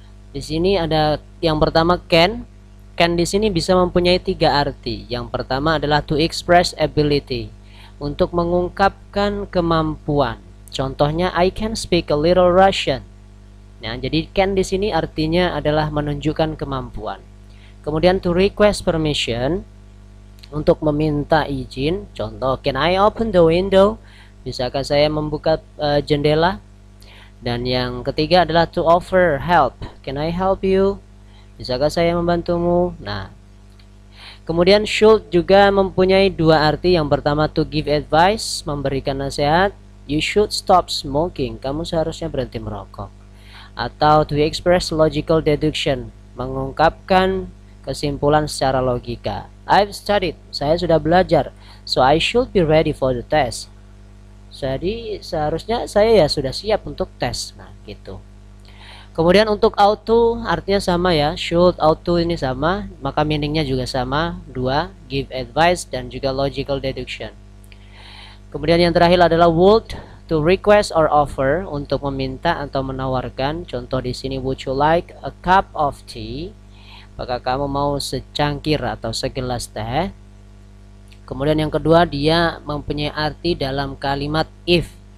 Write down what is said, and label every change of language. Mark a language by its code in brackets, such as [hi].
[id] Di sini ada yang pertama can. Can di sini bisa mempunyai 3 arti. Yang pertama adalah [en] to express ability, [id] untuk mengungkapkan kemampuan. [en] Contohnya I can speak a little Russian. [id] Nah, jadi can di sini artinya adalah menunjukkan kemampuan. Kemudian [en] to request permission, [id] untuk meminta izin. [en] Contoh, can I open the window? [id] Bisakah saya membuka jendela? Dan yang ketiga adalah [en] to offer help. Can I help you? [id] Bisakah saya membantumu? Nah, kemudian should juga mempunyai 2 arti. Yang pertama [en] to give advice, [id] memberikan nasihat. [en] You should stop smoking. [id] Kamu seharusnya berhenti merokok. Atau [en] to express logical deduction, [id] mengungkapkan kesimpulan secara logika. [en] I've studied, [id] saya sudah belajar, [en] so I should be ready for the test. [id] Jadi seharusnya saya ya sudah siap untuk tes. Nah, gitu. Kemudian untuk auto artinya sama ya, should, auto ini sama, maka meaningnya juga sama, dua, [en] give advice [id] dan juga [en] logical deduction. [id] Kemudian yang terakhir adalah would, [en] to request or offer, [id] untuk meminta atau menawarkan. Contoh di sini, [en] would you like a cup of tea? [id] Apakah kamu mau secangkir atau segelas teh? Kemudian yang kedua, dia mempunyai arti dalam kalimat if.